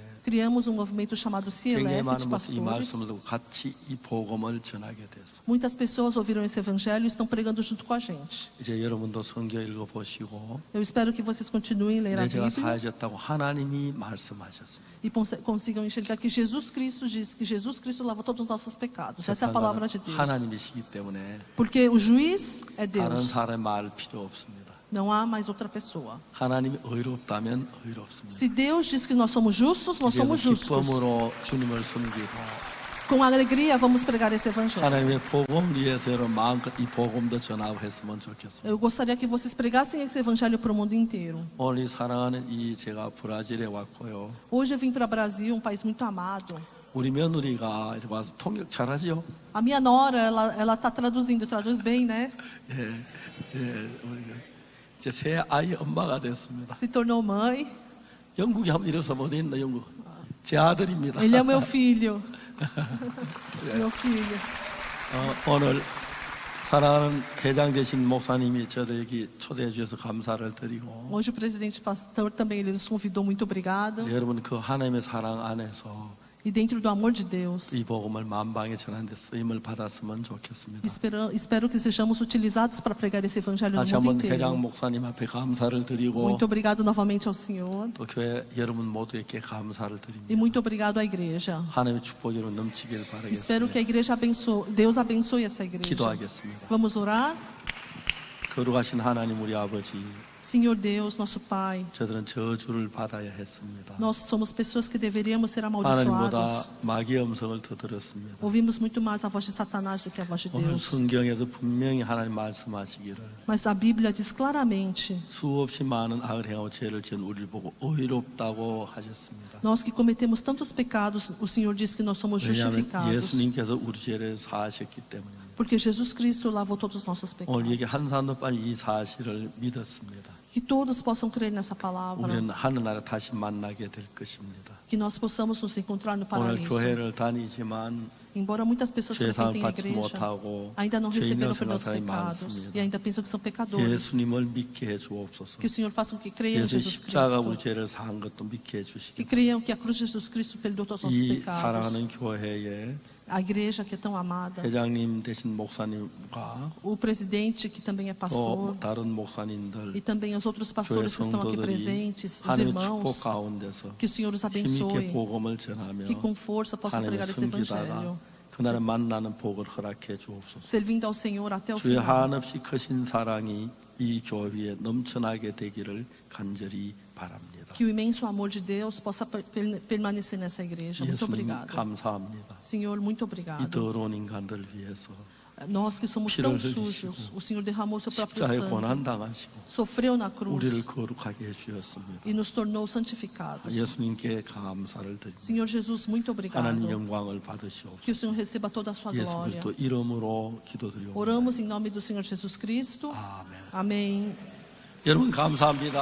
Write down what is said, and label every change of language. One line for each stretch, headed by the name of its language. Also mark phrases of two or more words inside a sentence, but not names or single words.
Portuguese: Criamos um movimento chamado
Korean: 굉장히
Portuguese: CLF de
Korean: 많은 분들이 이
Portuguese: pastores.
Korean: 말씀을 듣고 같이 이 복음을 전하게 됐어요.
Portuguese: Muitas pessoas ouviram esse evangelho e estão pregando junto com a gente.
Korean: 이제 여러분도 성경 읽어보시고
Portuguese: Eu espero que vocês continuem a ler a
Korean: 내 죄가
Portuguese: Bíblia
Korean: 사해졌다고 하나님이 말씀하셨습니다.
Portuguese: e consigam enxergar que Jesus Cristo diz que Jesus Cristo lavou todos os nossos pecados. Essa é a palavra de Deus.
Korean: 하나님이시기 때문에
Portuguese: Porque o juiz é
Korean: 다른
Portuguese: Deus.
Korean: 사람의 말 필요 없습니다.
Portuguese: Não há mais outra pessoa.
Korean: 하나님이 의롭다면 의롭습니다.
Portuguese: Se Deus diz que nós somos justos, nós
Korean: 이제는
Portuguese: somos justos.
Korean: 기쁨으로 주님을 섬기고
Portuguese: Com alegria vamos pregar esse evangelho.
Korean: 하나님의 복음 위해서 여러분 마음껏 이 복음도 전하고 했으면 좋겠습니다.
Portuguese: Eu gostaria que vocês pregassem esse evangelho para o mundo inteiro.
Korean: 오늘 이 사랑하는 이 제가 브라질에 왔고요.
Portuguese: Hoje eu vim para o Brasil, um país muito amado.
Korean: 우리 며느리가 이렇게 와서 통역 잘하지요?
Portuguese: A minha nora, ela está traduzindo, traduz bem, né?
Korean: 우리가 이제 새 아이 엄마가 됐습니다.
Portuguese: Se tornou mãe.
Korean: 영국에 한번 일어서면 어디 있나 영국? 제 아들입니다.
Portuguese: Ele é meu filho. Meu filho.
Korean: 오늘 사랑하는 회장 되신 목사님이 저를 여기 초대해 주셔서 감사를 드리고
Portuguese: Hoje o presidente pastor também ele nos convidou, muito obrigado.
Korean: 여러분 그 하나님의 사랑 안에서
Portuguese: E dentro do amor de Deus,
Korean: 이 복음을 만방에 전하는 데 쓰임을 받았으면 좋겠습니다.
Portuguese: espero que sejamos utilizados para pregar esse evangelho no
Korean: 다시
Portuguese: mundo
Korean: 한번 회장
Portuguese: inteiro.
Korean: 목사님 앞에 감사를 드리고
Portuguese: Muito obrigado novamente ao Senhor.
Korean: 또 교회 여러분 모두에게 감사를 드립니다.
Portuguese: E muito obrigado à igreja.
Korean: 하나님의 축복으로 넘치길
Portuguese: Espero que
Korean: 바라겠습니다.
Portuguese: a igreja abençoe, Deus abençoe essa igreja.
Korean: 기도하겠습니다.
Portuguese: Vamos orar?
Korean: 거룩하신 하나님 우리 아버지,
Portuguese: Senhor Deus, nosso Pai,
Korean: 저들은 저주를 받아야 했습니다.
Portuguese: nós somos pessoas que deveríamos ser
Korean: 하나님보다
Portuguese: amaldiçoados.
Korean: 마귀의 음성을 더 들었습니다.
Portuguese: Ouvimos muito mais a voz de Satanás do que a voz de
Korean: 오늘
Portuguese: Deus.
Korean: 성경에서 분명히 하나님 말씀하시기를
Portuguese: Mas a Bíblia diz claramente:
Korean: 수없이 많은 악을 행하고 죄를 지은 우리를 보고 의롭다고 하셨습니다.
Portuguese: nós que cometemos tantos pecados, o Senhor diz que nós somos
Korean: 왜냐하면
Portuguese: justificados.
Korean: 예수님께서 우리 죄를 사하셨기 때문입니다.
Portuguese: Porque Jesus Cristo lavou todos os nossos
Korean: 오늘
Portuguese: pecados.
Korean: 여기 한 사람도 빠진 이 사실을 믿었습니다.
Portuguese: Que todos possam crer nessa palavra.
Korean: 우리는 하늘나라 다시 만나게 될 것입니다.
Portuguese: Que nós possamos nos encontrar no
Korean: 오늘
Portuguese: paraíso.
Korean: 교회를 다니지만
Portuguese: Embora muitas pessoas
Korean: 죄 사함
Portuguese: frequentem a
Korean: 받지
Portuguese: igreja,
Korean: 못하고
Portuguese: ainda não receberam o perdão dos
Korean: 사람이
Portuguese: pecados
Korean: 많습니다.
Portuguese: e ainda pensam que são pecadores.
Korean: 예수님을 믿게 해 주옵소서.
Portuguese: Que o Senhor faça com que creiam em
Korean: 예수
Portuguese: Jesus
Korean: 십자가 우리
Portuguese: Cristo.
Korean: 죄를 사한 것도 믿게 해
Portuguese: Que
Korean: 주시고
Portuguese: creiam que a cruz de Jesus Cristo perdoou todos os nossos
Korean: 이
Portuguese: pecados.
Korean: 사랑하는 교회에
Portuguese: A igreja que é tão amada.
Korean: 회장님 되신 목사님과
Portuguese: O presidente que também é
Korean: 또
Portuguese: pastor.
Korean: 다른 목사님들
Portuguese: E também os outros
Korean: 교회
Portuguese: pastores que estão aqui
Korean: 성도들이
Portuguese: presentes, os
Korean: 하나님의 축복
Portuguese: irmãos,
Korean: 가운데서
Portuguese: que o Senhor os
Korean: 힘있게
Portuguese: abençoe,
Korean: 복음을 전하며
Portuguese: que com força possam
Korean: 하나님을
Portuguese: pregar esse
Korean: 섬기다가
Portuguese: evangelho.
Korean: 그날을 만나는 복을 허락해 주옵소서.
Portuguese: servindo ao Senhor até o
Korean: 주의
Portuguese: final.
Korean: 한없이 크신 사랑이 이 교회에 넘쳐나게 되기를 간절히 바랍니다.
Portuguese: Que o imenso amor de Deus possa permanecer nessa igreja. Muito
Korean: 예수님
Portuguese: obrigado.
Korean: 감사합니다.
Portuguese: Senhor, muito
Korean: 이
Portuguese: obrigado.
Korean: 더러운 인간들 위해서
Portuguese: Nós que somos
Korean: 피를
Portuguese: tão
Korean: 흘리시고
Portuguese: sujos, o Senhor derramou seu próprio
Korean: 십자가에
Portuguese: sangue,
Korean: 고난당하시고
Portuguese: sofreu na
Korean: 우리를
Portuguese: cruz
Korean: 거룩하게 해주셨습니다.
Portuguese: e nos tornou santificados.
Korean: 예수님께 감사를 드립니다.
Portuguese: Senhor Jesus, muito
Korean: 하나님
Portuguese: obrigado.
Korean: 영광을 받으시옵소서.
Portuguese: Que o Senhor receba toda a sua
Korean: 예수
Portuguese: glória.
Korean: 그리스도 이름으로 기도드리옵니다.
Portuguese: Oramos em nome do Senhor Jesus Cristo.
Korean: 아멘.
Portuguese: Amém.
Korean: 여러분 감사합니다.